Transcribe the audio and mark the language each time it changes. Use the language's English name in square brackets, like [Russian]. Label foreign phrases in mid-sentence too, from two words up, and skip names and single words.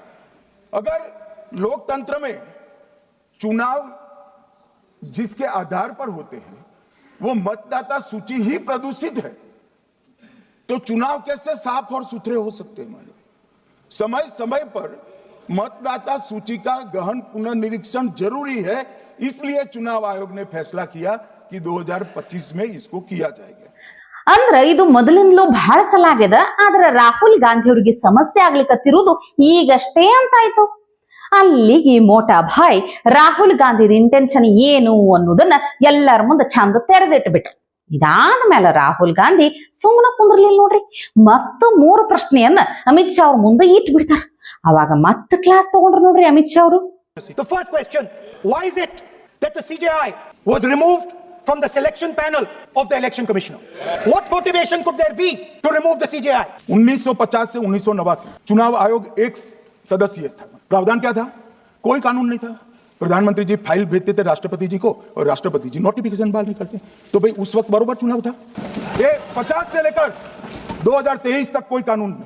[Hindi] अगर लोकतंत्र में चुनाव जिसके आधार पर होते हैं वो मतदाता सूची ही प्रदूषित है, तो चुनाव कैसे साफ और सुथरे हो सकते हैं? समय समय पर मतदाता सूची का गहन पुनर्निरीक्षण जरूरी है, इसलिए चुनाव आयोग ने फैसला किया कि 2025 में इसको किया जाएगा। [Kannada] ಅಂದ್ರ ಇದು ಮೊದಲಿಂದಲೂ ಬಹಳ ಸಲ ಆಗ್ಯದ. ಆದ್ರ ರಾಹುಲ್ ಗಾಂಧಿ ಅವರಿಗೆ ಸಮಸ್ಯೆ ಆಗ್ಲಿಕ್ಕತ್ತಿರುವುದು ಈಗಷ್ಟೇ ಅಂತಾಯ್ತು. ಅಲ್ಲಿಗೆ [Hindi] मोटा भाई [Kannada] ರಾಹುಲ್ ಗಾಂಧಿ ಇಂಟೆನ್ಷನ್ ಏನು ಅನ್ನೋದನ್ನ ಎಲ್ಲರ ಮುಂದೆ ಚಂದ ತೆರೆದಿಟ್ಬಿಟ್ರು. ಇದಾದ ಮೇಲೆ ರಾಹುಲ್ ಗಾಂಧಿ ಸುಮ್ಮನೆ ಕುಂದ್ರಲಿಲ್ಲ ನೋಡ್ರಿ. ಮತ್ತು 3 ಪ್ರಶ್ನೆಯನ್ನ ಅಮಿತ್ ಶಾ ಅವ್ರ ಮುಂದೆ ಇಟ್ಟು ಬಿಡ್ತಾರ. ಅವಾಗ ಮತ್ತೆ ಕ್ಲಾಸ್ ತಗೊಂಡ್ರು ನೋಡ್ರಿ ಅಮಿತ್ ಶಾ ಅವರು. [English] The first question, why is it that the CJI was removed from the selection panel of the election commissioner? What motivation could there be to remove the CJI? [Hindi] 1950 से 1989 चुनाव आयोग 1 सदस्यीय था। प्रावधान क्या था? कोई कानून नहीं था। प्रधानमंत्री जी फाइल भेजते थे राष्ट्रपति जी को, और राष्ट्रपति जी नोटिफिकेशन बाहर निकलते। तो भाई उस वक्त बरोबर चुनाव था। ये 50 से लेकर 2023 तक कोई कानून नहीं।